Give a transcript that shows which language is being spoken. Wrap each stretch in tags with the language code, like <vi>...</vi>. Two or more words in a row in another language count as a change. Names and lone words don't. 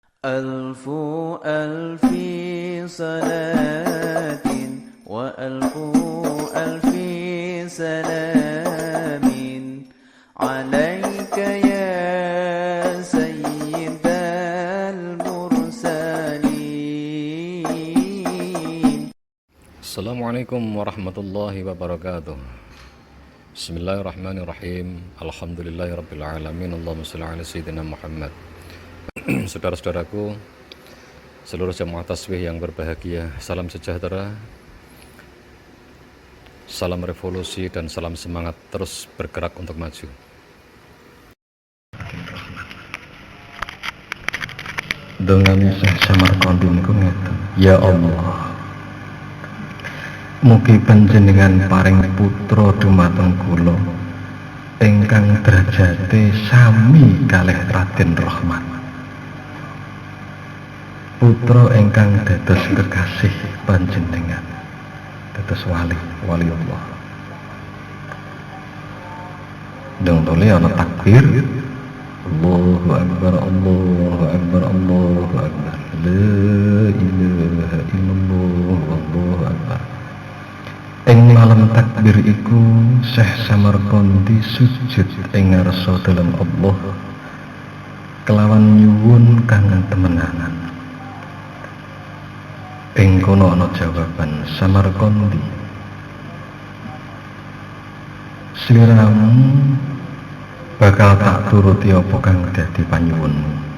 <ar>ألف ألف صلاة وألف ألف سلام عليك يا سيد المرسلين. السلام عليكم ورحمة الله وبركاته. بسم الله الرحمن الرحيم. الحمد لله رب العالمين. اللهم صل على سيدنا محمد.</ar> <id>Saudara-saudaraku, seluruh jamaah tasbih yang berbahagia, salam sejahtera, salam revolusi dan salam semangat terus bergerak untuk maju.</id> <jv>Dengan Syekh Samarqandi niku ngeten, ya Allah, mugi panjenengan paring putra dumateng kula ingkang derajate sami kalih Raden Rahmat, putra ingkang dados kekasih panjenengan, dados wali Allah. Dong tole ana takbir,</jv> <ar>الله أكبر، الله أكبر، الله أكبر، لا إله إلا الله، الله أكبر.</ar> <jv>Ing malam takbir iku Syekh Samarqandi sujud ing ngarsa dalam Allah kelawan nyuwun kang temenanan. Ing kono ana jawaban Samarqandi, sliramu bakal tak turuti apa kang dadi panyuwunmu.</jv>